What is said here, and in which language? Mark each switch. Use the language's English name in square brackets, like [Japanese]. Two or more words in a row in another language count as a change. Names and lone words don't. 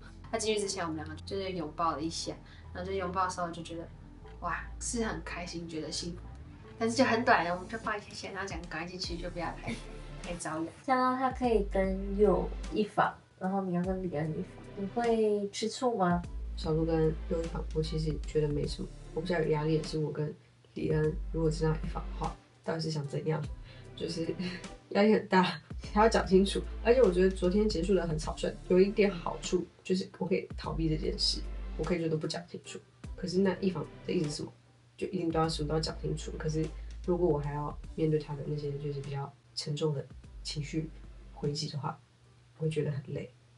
[Chinese] 他進去之前，我們兩個就是擁抱了一下，然後就擁抱的時候就覺得，哇，是很開心，覺得幸福，但是就很短，我們就抱一下，然後講趕快進去，就不要太招搖。想到他可以跟佑一房，然後你要跟李恩一房，你會吃醋嗎？小鹿跟佑一房，我其實覺得沒什麼。我比較有壓力的是我跟李恩，如果是那一房的話，到底是想怎樣？就是壓力很大，還要講清楚。而且我覺得昨天結束的很草率，有一點好處就是我可以逃避這件事，我可以就都不講清楚。可是那一房的意思是什麼？就一定都要什麼都要講清楚。可是如果我還要面對他的那些就是比較沉重的情緒回擊的話，我會覺得很累。